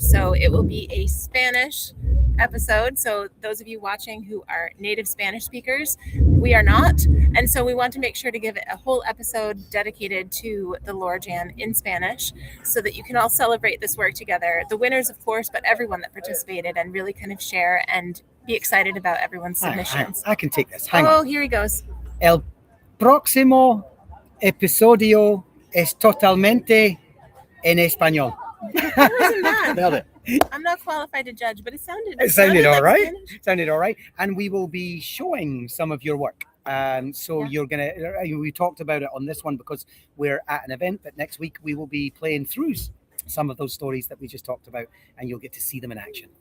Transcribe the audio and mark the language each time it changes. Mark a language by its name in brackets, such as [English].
[English] So it will be a Spanish episode. So those of you watching who are native Spanish speakers, we are not. And so we want to make sure to give it a whole episode dedicated to the Lore Jam in Spanish so that you can all celebrate this work together. The winners, of course, but everyone that participated, and really kind of share and be excited about everyone's submissions. I can take this. Hang on. Oh, here he goes. [Spanish] El próximo episodio es totalmente en español. [English] That wasn't bad. Nailed it. I'm not qualified to judge, but it sounded all like right. Spanish. Sounded all right. And we will be showing some of your work. You're gonna. We talked about it on this one because we're at an event, but next week we will be playing through some of those stories that we just talked about, and you'll get to see them in action.